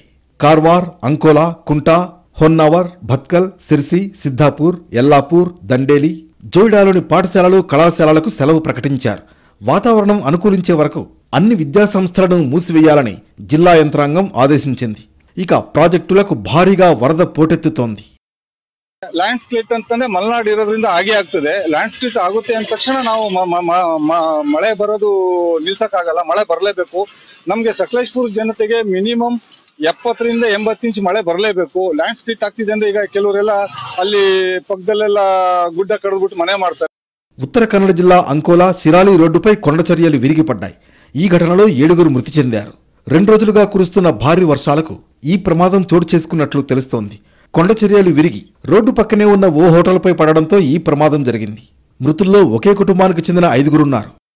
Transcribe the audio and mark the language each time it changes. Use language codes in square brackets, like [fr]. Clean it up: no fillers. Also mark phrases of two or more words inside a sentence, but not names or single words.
[te] కార్వార్, అంకోలా, కుంటా, హొన్నావర్, భత్కల్, సిర్సి, సిద్ధాపూర్, ఎల్లాపూర్, దండేలి, జోయిడాలోని పాఠశాలలు, కళాశాలలకు సెలవు ప్రకటించారు. వాతావరణం అనుకూలించే వరకు అన్ని విద్యాసంస్థలను మూసివేయాలని జిల్లా యంత్రాంగం ఆదేశించింది. ఇక ప్రాజెక్టులకు భారీగా వరద పోటెత్తుతోంది. [en] land split [kn] ಅಂತಂದ್ರೆ ಮಲೆನಾಡು ಇರೋದ್ರಿಂದ ಹಾಗೆ ಆಗ್ತದೆ. [en] land split [kn] ಆಗುತ್ತೆ ಅಂದ ತಕ್ಷಣ ನಾವು ಮಳೆ ಬರೋದು ನಿಲ್ಸಕ್ಕಾಗಲ್ಲ, ಮಳೆ ಬರಲೇಬೇಕು. ನಮ್ಗೆ ಸಕಲೇಶ್ಪುರ ಜನತೆಗೆ ಮಿನಿಮಮ್ 70ರಿಂದ 80 ಇಂಚ್ ಮಳೆ ಬರಲೇಬೇಕು. [en] land split [kn] ಆಗ್ತಿದೆ ಅಂದ್ರೆ ಈಗ ಕೆಲವರೆಲ್ಲ ಅಲ್ಲಿ ಪಕ್ಕದಲ್ಲೆಲ್ಲ ಗುಡ್ಡ ಕಡಿದ್ಬಿಟ್ಟು ಮನೆ ಮಾಡ್ತಾರೆ. [te] ఉత్తర కన్నడ జిల్లా అంకోలా, సిరాలి రోడ్డుపై కొండచర్యలు విరిగిపడ్డాయి. ఈ ఘటనలో 7గురు మృతి చెందారు. 2 రోజులుగా కురుస్తున్న భారీ వర్షాలకు ఈ ప్రమాదం చోటు చేసుకున్నట్లు తెలుస్తోంది. కొండచర్యలు విరిగి రోడ్డు పక్కనే ఉన్న ఓ హోటల్పై పడడంతో ఈ ప్రమాదం జరిగింది. మృతుల్లో ఒకే కుటుంబానికి చెందిన 5గురున్నారు.